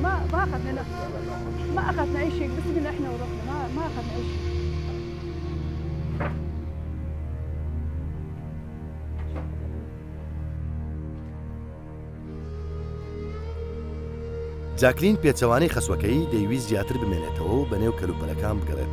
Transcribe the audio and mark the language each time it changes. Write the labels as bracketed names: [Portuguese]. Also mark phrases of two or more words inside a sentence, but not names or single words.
[Arabic] ما اخذنا ما اخذنا اي شيء، بس قلنا احنا ورحنا ما اخذنا اي شيء. [Central Kurdish] جاکلین پێچەوانەی خەسوەکەی دەیویست زیاتر بمێنێتەوە و بەنێو کەلوپەلەکان بگەڕێت.